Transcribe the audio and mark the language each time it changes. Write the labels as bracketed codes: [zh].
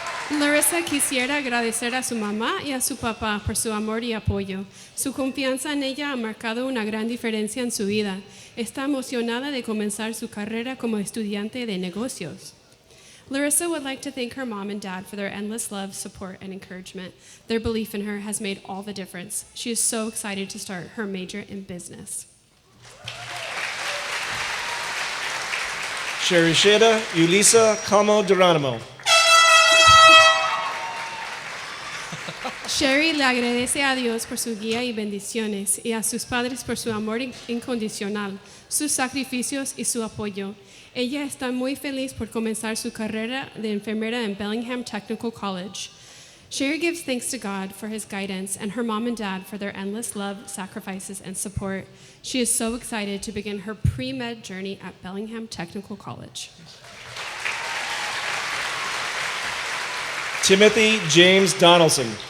[es] Larissa quisiera agradecer a su mamá y a su papá por su amor y apoyo. Su confianza en ella ha marcado una gran diferencia en su vida. Está emocionada de comenzar su carrera como estudiante de negocios. [en] Larissa would like to thank her mom and dad for their endless love, support, and encouragement. Their belief in her has made all the difference. She is so excited to start her major in business. Sherisheda Ulisa Como Geronimo. [es] Sherry le agradece a Dios por su guía y bendiciones y a sus padres por su amor incondicional, sus sacrificios y su apoyo. Ella está muy feliz por comenzar su carrera de enfermera en Bellingham Technical College. [en] Sherry gives thanks to God for his guidance and her mom and dad for their endless love, sacrifices, and support. She is so excited to begin her pre-med journey at Bellingham Technical College. Timothy James Donaldson.